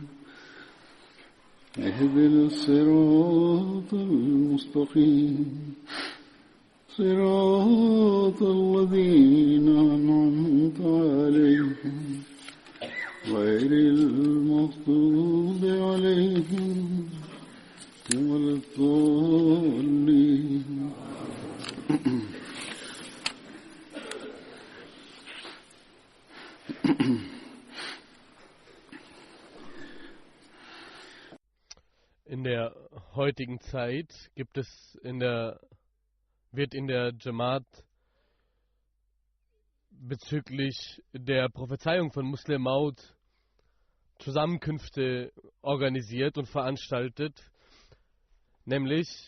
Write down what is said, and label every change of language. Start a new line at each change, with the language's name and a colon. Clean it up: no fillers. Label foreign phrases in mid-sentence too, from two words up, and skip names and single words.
Arabic: اهدنا الصراط المستقيم صراط الذين أنعمت عليهم غير المغضوب عليهم ولا الضالين.
German: In der heutigen Zeit wird in der Jamaat bezüglich der Prophezeiung von Muslim Maud Zusammenkünfte organisiert und veranstaltet, nämlich